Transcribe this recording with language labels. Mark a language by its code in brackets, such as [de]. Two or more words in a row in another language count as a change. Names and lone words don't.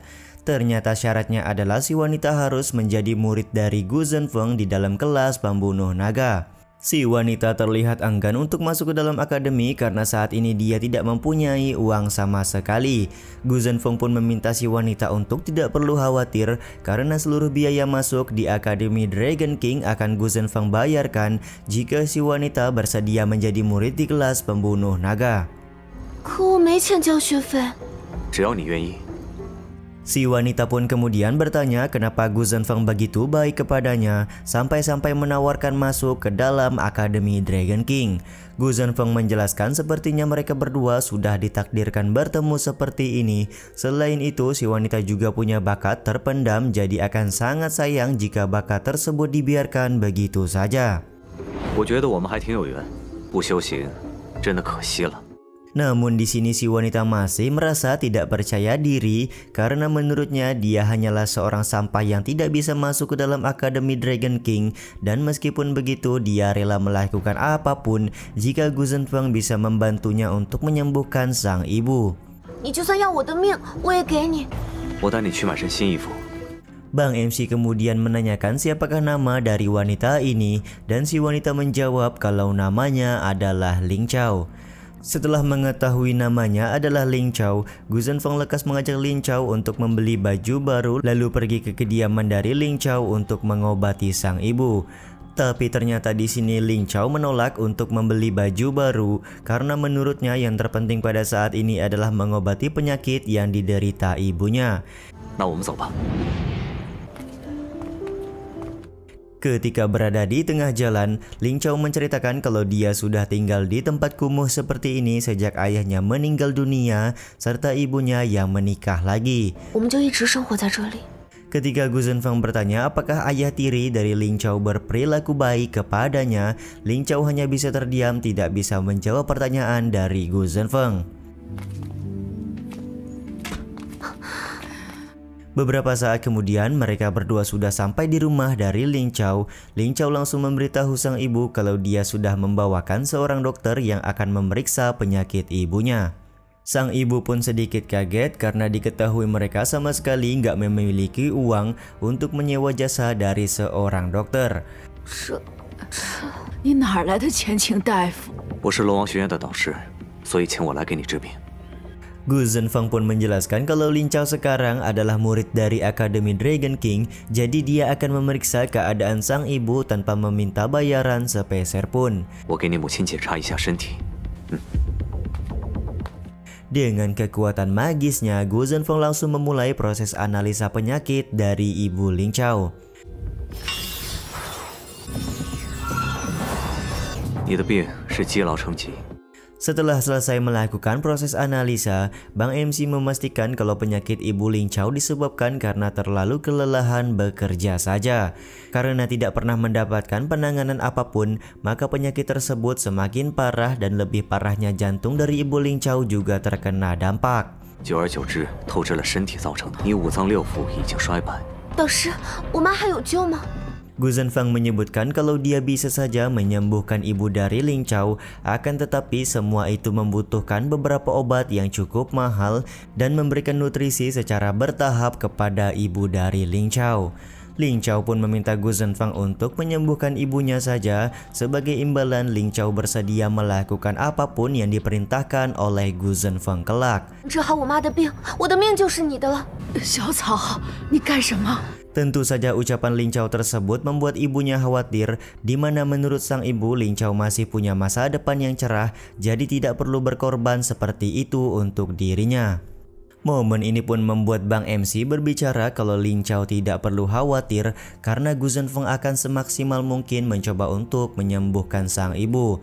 [id] Ternyata syaratnya adalah si wanita harus menjadi murid dari Gu Zhenfeng di dalam kelas pembunuh naga. Si wanita terlihat enggan untuk masuk ke dalam akademi karena saat ini dia tidak mempunyai uang sama sekali. Gu Zhenfeng pun meminta si wanita untuk tidak perlu khawatir karena seluruh biaya masuk di Akademi Dragon King akan Gu Zhenfeng bayarkan jika si wanita bersedia menjadi murid di kelas pembunuh naga. [zh] 可我没钱交学费。只要你愿意。 [id] Si wanita pun kemudian bertanya kenapa Gu Zhenfeng begitu baik kepadanya sampai-sampai menawarkan masuk ke dalam Akademi Dragon King. Gu Zhenfeng menjelaskan sepertinya mereka berdua sudah ditakdirkan bertemu seperti ini. Selain itu, si wanita juga punya bakat terpendam, jadi akan sangat sayang jika bakat tersebut dibiarkan begitu saja. [zh] 我觉得我们还挺有缘，不修行真的可惜了。 [id] Namun di sini si wanita masih merasa tidak percaya diri karena menurutnya dia hanyalah seorang sampah yang tidak bisa masuk ke dalam Akademi Dragon King, dan meskipun begitu dia rela melakukan apapun jika Gu Zhenfeng bisa membantunya untuk menyembuhkan sang ibu. [zh] 你就算要我的命，我也给你。我带你去买身新衣服。 [id] Bang MC kemudian menanyakan siapakah nama dari wanita ini, dan si wanita menjawab kalau namanya adalah Ling Chao. Setelah mengetahui namanya adalah Ling Chao, Gu Zhenfeng lekas mengajak Ling Chao untuk membeli baju baru lalu pergi ke kediaman dari Ling Chao untuk mengobati sang ibu. Tapi ternyata di sini Ling Chao menolak untuk membeli baju baru karena menurutnya yang terpenting pada saat ini adalah mengobati penyakit yang diderita ibunya. [zh] 那我们走吧。 [id] Ketika berada di tengah jalan, Ling Chao menceritakan kalau dia sudah tinggal di tempat kumuh seperti ini sejak ayahnya meninggal dunia serta ibunya yang menikah lagi. [zh] 我们就一直生活在这里。 [id] Ketika Gu Zhenfeng bertanya apakah ayah tiri dari Ling Chao berperilaku baik kepadanya, Ling Chao hanya bisa terdiam, tidak bisa menjawab pertanyaan dari Gu Zhenfeng. Beberapa saat kemudian mereka berdua sudah sampai di rumah dari Ling Chao. Ling Chao langsung memberitahu sang ibu kalau dia sudah membawakan seorang dokter yang akan memeriksa penyakit ibunya. Sang ibu pun sedikit kaget karena diketahui mereka sama sekali nggak memiliki uang untuk menyewa jasa dari seorang dokter. [zh] 你哪来的钱请大夫？我是龙王学院的导师，所以请我来给你治病。 [id] Gu Zhenfeng pun menjelaskan kalau Ling Chao sekarang adalah murid dari Akademi Dragon King, jadi dia akan memeriksa keadaan sang ibu tanpa meminta bayaran sepeser pun. [zh] 我给你母亲检查一下身体。 [id] Dengan kekuatan magisnya, Gu Zhenfeng langsung memulai proses analisa penyakit dari ibu Ling Chao. [zh] 你的病是积劳成疾。 [id] Setelah selesai melakukan proses analisa, Bang MC memastikan kalau penyakit ibu Ling Chao disebabkan karena terlalu kelelahan bekerja saja. Karena tidak pernah mendapatkan penanganan apapun, maka penyakit tersebut semakin parah dan lebih parahnya jantung dari ibu Ling Chao juga terkena dampak. [zh] 久而久之，透支了身体造成的。你五脏六腑已经衰败。导师，我妈还有救吗？ [id] Gu Zhenfeng menyebutkan kalau dia bisa saja menyembuhkan ibu dari Ling Chao, akan tetapi semua itu membutuhkan beberapa obat yang cukup mahal dan memberikan nutrisi secara bertahap kepada ibu dari Ling Chao. Ling Chao pun meminta Gu Zhenfeng untuk menyembuhkan ibunya saja. Sebagai imbalan, Ling Chao bersedia melakukan apapun yang diperintahkan oleh Gu Zhenfeng kelak. [zh] 治好我妈的病，我的命就是你的了。小草，你干什么？ [id] Tentu saja ucapan Ling Chao tersebut membuat ibunya khawatir, di mana menurut sang ibu Ling Chao masih punya masa depan yang cerah, jadi tidak perlu berkorban seperti itu untuk dirinya. Momen ini pun membuat Bang MC berbicara kalau Ling Chao tidak perlu khawatir karena Gu Zhenfeng akan semaksimal mungkin mencoba untuk menyembuhkan sang ibu.